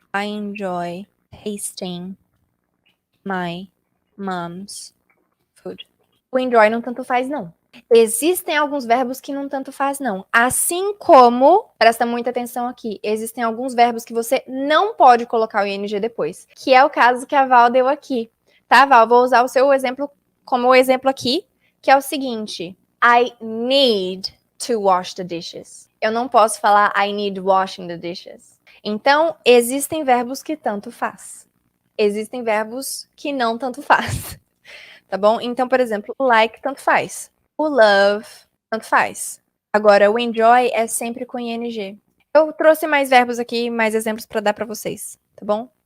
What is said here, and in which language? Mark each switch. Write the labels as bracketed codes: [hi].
[en] I enjoy tasting my mom's food. [pt] O enjoy não tanto faz, não. Existem alguns verbos que não tanto faz, não. Assim como, presta muita atenção aqui, existem alguns verbos que você não pode colocar o ing depois, que é o caso que a Val deu aqui. Tá, Val? Vou usar o seu exemplo como exemplo aqui, que é o seguinte. [en] I need to wash the dishes. [pt] Eu não posso falar [en] I need washing the dishes. [pt] Então, existem verbos que tanto faz. Existem verbos que não tanto faz. tá bom? Então, por exemplo, o like tanto faz. O love tanto faz. Agora, o enjoy é sempre com ing. Eu trouxe mais verbos aqui, mais exemplos pra dar pra vocês, tá bom?